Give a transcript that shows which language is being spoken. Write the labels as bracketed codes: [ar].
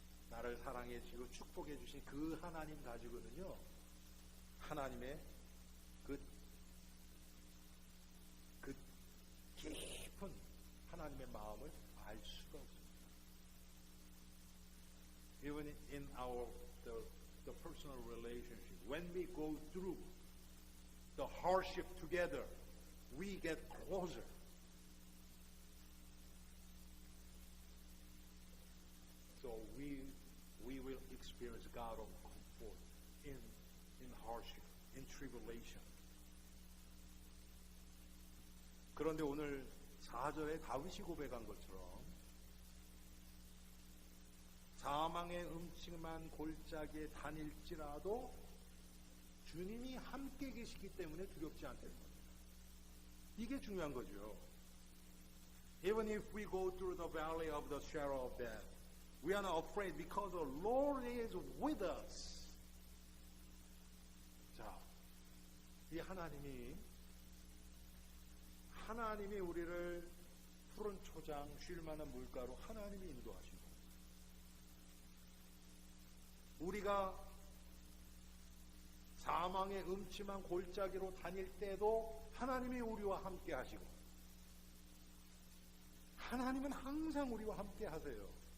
[ko] 나를 사랑해 주시고 축복해 주신 그 하나님 가지고는요, 하나님의 그 깊은 하나님의 마음을 알 수가 없습니다. [en] Even in our the personal relationship, when we go through the hardship together, we get closer. So we will experience God of comfort in hardship, in tribulation. [ko] 그런데 오늘 4절에 다윗이 고백한 것처럼 사망의 음침한 골짜기에 다닐지라도 주님이 함께 계시기 때문에 두렵지 않다는 겁니다. 이게 중요한 거죠. [en] Even if we go through the valley of the shadow of death, we are not afraid because the Lord is with us. [ko] 자, 이 하나님이 우리를 푸른 초장, 쉴 만한 물가로 하나님이 인도하시고, 우리가 사망의 음침한 골짜기로 다닐 때도 하나님이 우리와 함께 하시고, 하나님은 항상 우리와 함께 하세요.